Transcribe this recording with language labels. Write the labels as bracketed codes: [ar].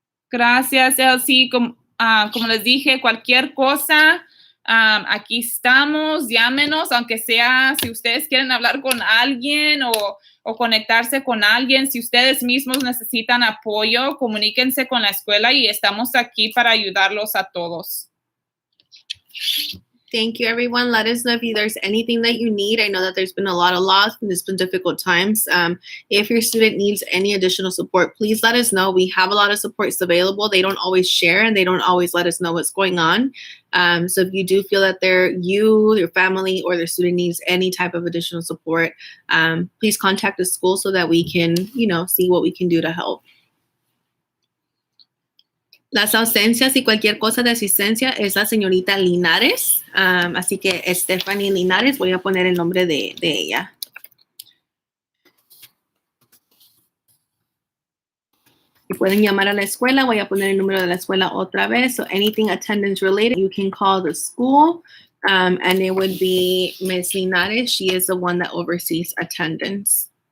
[es] Gracias, Elsie. Como les dije, cualquier cosa, aquí estamos, llámenos, aunque sea si ustedes quieren hablar con alguien o conectarse con alguien, si ustedes mismos necesitan apoyo, comuníquense con la escuela y estamos aquí para ayudarlos a todos. [en] Thank you, everyone. Let us know if there's anything that you need. I know that there's been a lot of loss and it's been difficult times. If your student needs any additional support, please let us know. We have a lot of supports available. They don't always share and they don't always let us know what's going on. So if you do feel that your family, or their student needs any type of additional support, please contact the school so that we can, see what we can do to help. [es] Las ausencias y cualquier cosa de asistencia es la señorita Linares. Así que Stephanie Linares, voy a poner el nombre de ella. Y pueden llamar a la escuela. Voy a poner el número de la escuela otra vez. [en] So anything attendance related, you can call the school. And it would be Ms. Linares. She is the one that oversees attendance.